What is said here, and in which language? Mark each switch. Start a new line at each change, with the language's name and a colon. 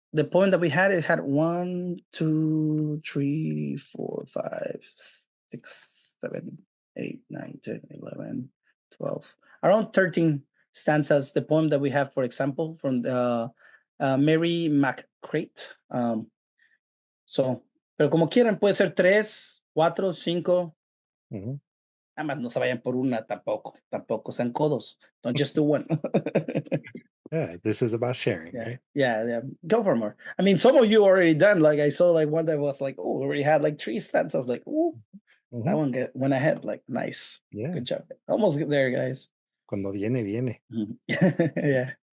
English: The poem that we had, it had 1, 2, 3, 4, 5, 6, 7, 8, 9, 10, 11, 12, around 13 stanzas. The poem that we have, for example, from the Mary McCrate.
Spanish: So, pero como quieran, puede ser 3, 4, 5. Nada más no se vayan por una, tampoco sean codos.
English: Don't just do one. Yeah, this is about sharing, right? Yeah. Go for more. I mean, some of you already done. Like I saw like one that was like, oh, already had like 3 stanzas. I was like, oh, that one went ahead. Like, nice. Yeah. Good job. Almost there, guys.
Spanish: Cuando viene.
English: Yeah.